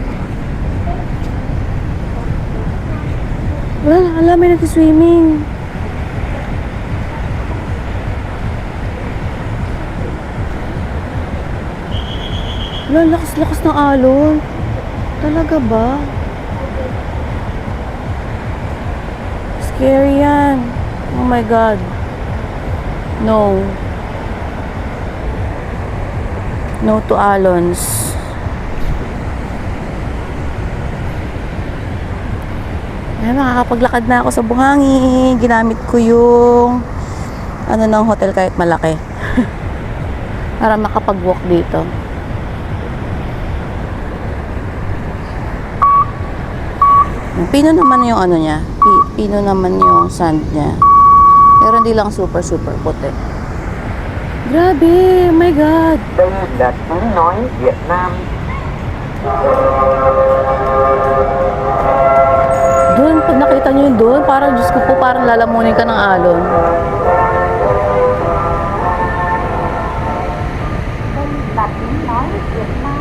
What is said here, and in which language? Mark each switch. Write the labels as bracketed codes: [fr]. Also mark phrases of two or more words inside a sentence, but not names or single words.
[tl] Wala, alam, may nag-swimming. Wala, lakas-lakas ng alon. Talaga ba? Scary yan. [en] Oh my God. No. No to alons. [tl] Ay, makakapaglakad na ako sa buhangin. Ginamit ko yung ano ng hotel kahit malaki. Para makapag-walk dito. Pino naman yung ano niya. Pino naman yung sand niya. Pero hindi lang super puti. Grabe, [en] oh my God. [vi] Đây là tiếng nói Việt Nam. [tl] Doon, pag nakita nyo yun doon, parang Diyos ko po, parang lalamunin ka ng alon. [vi] Đây là tiếng nói Việt Nam.